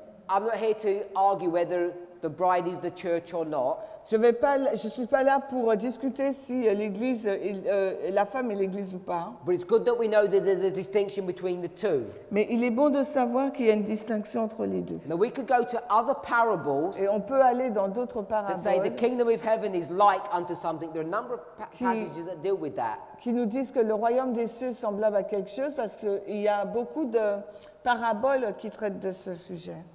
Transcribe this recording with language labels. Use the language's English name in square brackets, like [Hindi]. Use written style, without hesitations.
[English] I'm not here to argue whether the bride is the church or not. [French] Je suis pas là pour discuter si l'Église, la femme est l'Église ou pas. [English] But it's good that we know that there's a distinction between the two. [French] Mais il est bon de savoir qu'il y a une distinction entre les deux. [English] Now we could go to other parables [French] Et on peut aller dans d'autres [English] that say the [French] paraboles [English] kingdom of heaven is like unto something. There are a number of passages that deal with that. [French] qui nous disent que le royaume des cieux est semblable à quelque chose parce qu'il y a beaucoup de paraboles qui traitent de ce sujet.